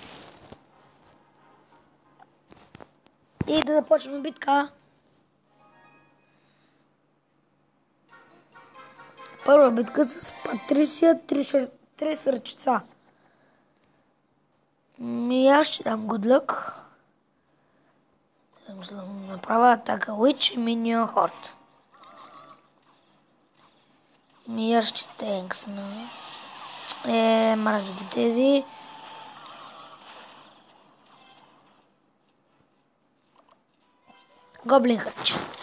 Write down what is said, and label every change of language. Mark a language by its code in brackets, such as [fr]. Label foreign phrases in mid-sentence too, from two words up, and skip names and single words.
[bg] И да започнем битка. Първа битка с Патрисия, 3 сърчица. Аз ще дам [en] good luck. [bg] За да направя атака Witch и Minion Horde. Аз ще тенксна. Мразя ги тези. Гоблин хътча.